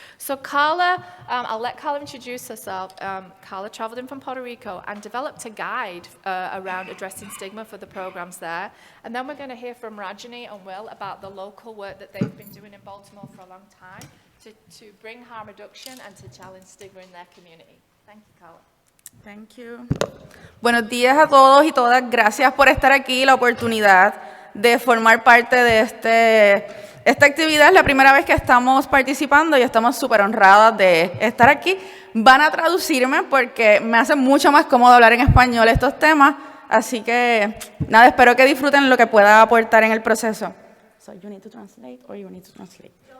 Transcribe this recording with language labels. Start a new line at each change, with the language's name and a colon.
English: So Carla, I'll let Carla introduce herself. Carla traveled in from Puerto Rico and developed a guide around addressing stigma for the programs there. And then we're going to hear from Rajani and Will about the local work that they've been doing in Baltimore for a long time to bring harm reduction and to challenge stigma in their community. Thank you, Carla. Thank you.
Spanish: Buenos días a todos y todas. Gracias por estar aquí, la oportunidad de formar parte de esta actividad. Es la primera vez que estamos participando y estamos súper honradas de estar aquí. Van a traducirme porque me hace mucho más cómodo hablar en español estos temas. Así que, nada, espero que disfruten lo que pueda aportar en el proceso.
English: So you need to translate or you need to translate?